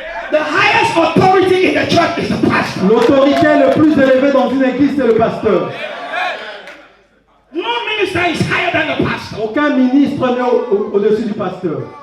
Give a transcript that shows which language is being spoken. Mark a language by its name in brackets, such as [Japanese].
[English] The highest authority in the church is the pastor. [French] L'autorité le plus élevée dans une église, c'est le pasteur. [English] No minister is higher than the pastor. [French] Aucun ministre n'est au-dessus du pasteur.